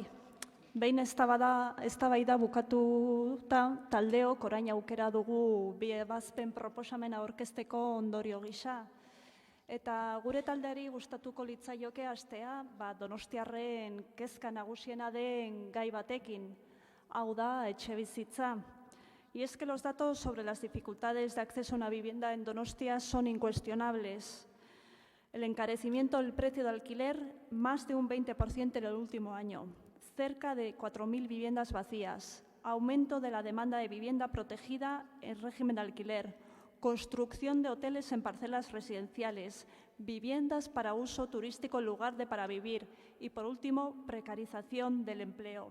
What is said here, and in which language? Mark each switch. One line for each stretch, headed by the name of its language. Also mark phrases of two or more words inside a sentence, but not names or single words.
Basque: Behin eztabaida bukatuta taldeok orain aukera dugu bi ebazpen proposamena aurkezteko ondorio gisa. Eta gure taldeari gustatuko litzaioke hastea, donostiarren kezka nagusiena den gai batekin, hau da etxebizitza.
Spanish: Y es que los datos sobre las dificultades de acceso a una vivienda en Donostia son incuestionables. El encarecimiento del precio de alquiler, más de un 20% en el último año. Cerca de 4.000 viviendas vacías, aumento de la demanda de vivienda protegida en régimen de alquiler, construcción de hoteles en parcelas residenciales, viviendas para uso turístico en lugar de para vivir y, por último, precarización del empleo.